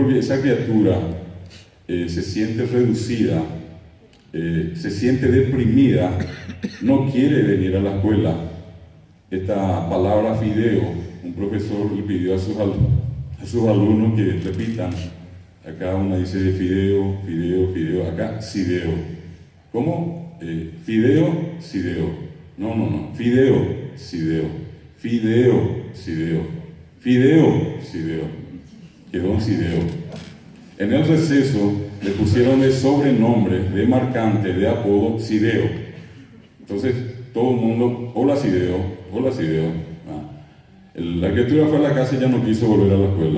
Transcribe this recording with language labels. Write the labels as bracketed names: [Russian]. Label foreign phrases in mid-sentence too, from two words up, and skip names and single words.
[Spanish] Porque esa criatura se siente reducida, se siente deprimida, no quiere venir a la escuela. Esta palabra fideo, un profesor le pidió a sus alumnos que repitan. Acá una dice fideo, fideo, fideo, acá sideo. ¿Cómo? Fideo, sideo. No, fideo, sideo. Fideo, sideo. Fideo, sideo. Quedó en sideo. En el receso le pusieron de sobrenombre, de marcante, de apodo, sideo. Entonces todo el mundo, hola sideo, hola sideo. La criatura fue a la casa y ya no quiso volver a la escuela.